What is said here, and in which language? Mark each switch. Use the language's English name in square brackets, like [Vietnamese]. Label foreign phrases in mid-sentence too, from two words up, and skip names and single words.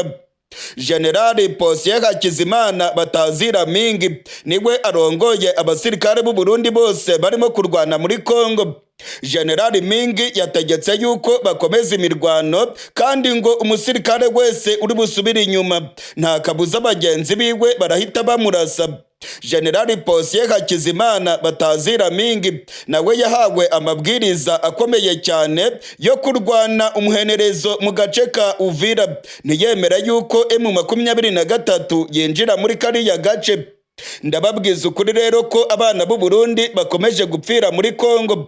[Kinyarwanda] General Posiyeri Hakizimana Batazira Mingi niwe arongoye abasirikare b'u Burundi bose barimo kurwana muri Kongo. General Mingi yategetse yuko bakomeza imirwano, kandi ngo umusirikare wese uri busubira inyuma nta kabuza bagenzi biwe barahita bamurasa. General Posiyeri Hakizimana Batazira Mingi nawe yahawe amabwiriza akomeye cyane yo kurwana umuhenerezo mu gace ka Uvira. Ntiyemera yuko M23 yinjira muri kariya gace. Ndababwiza ukuri rero ko abana b'u Burundi bakomeje gupfira muri Kongo.